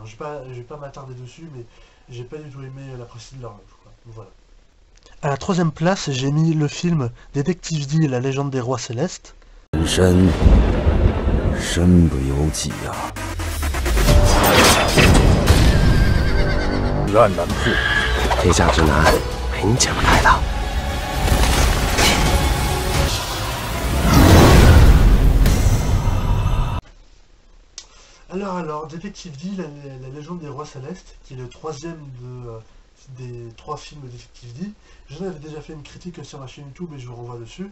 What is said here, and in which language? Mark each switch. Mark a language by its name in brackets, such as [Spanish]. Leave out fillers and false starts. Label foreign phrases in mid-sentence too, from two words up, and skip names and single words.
[French] Je vais pas m'attarder dessus, mais j'ai pas du tout aimé la prophétie de l'horloge, quoi. Voilà. À la 3e place, j'ai mis le film Détective D, la légende des rois célestes. [Chinese] 乱蛮妇，天下之难，没你解不开的。 [French] Alors, Détective D, la légende des rois célestes, qui est le troisième des 3 films de Détective D. J'en avais déjà fait une critique sur ma chaîne YouTube et je vous renvoie dessus.